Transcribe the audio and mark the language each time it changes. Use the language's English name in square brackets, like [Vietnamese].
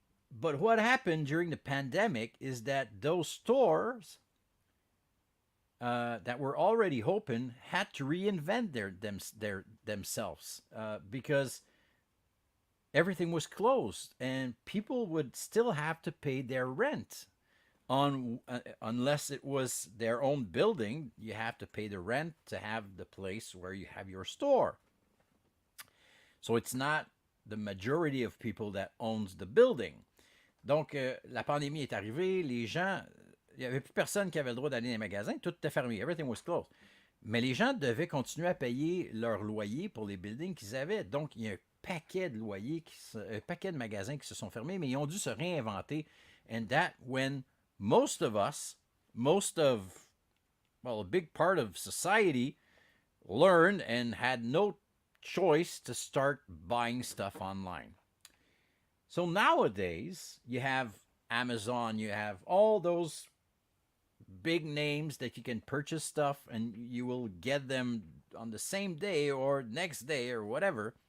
[English] But what happened during the pandemic is that those stores that were already open had to reinvent their themselves because everything was closed and people would still have to pay their rent on unless it was their own building. You have to pay the rent to have the place where you have your store. So it's not the majority of people that owns the building. [French] Donc, la pandémie est arrivée, les gens, il n'y avait plus personne qui avait le droit d'aller dans les magasins, tout était fermé, [English] everything was closed. [French] Mais les gens devaient continuer à payer leur loyer pour les buildings qu'ils avaient. Donc, il y a un paquet de loyers, un paquet de magasins qui se sont fermés, mais ils ont dû se réinventer. [English] And that when most of us, well, a big part of society learned and had no choice to start buying stuff online. So nowadays, you have Amazon, you have all those big names that you can purchase stuff and you will get them on the same day or next day or whatever.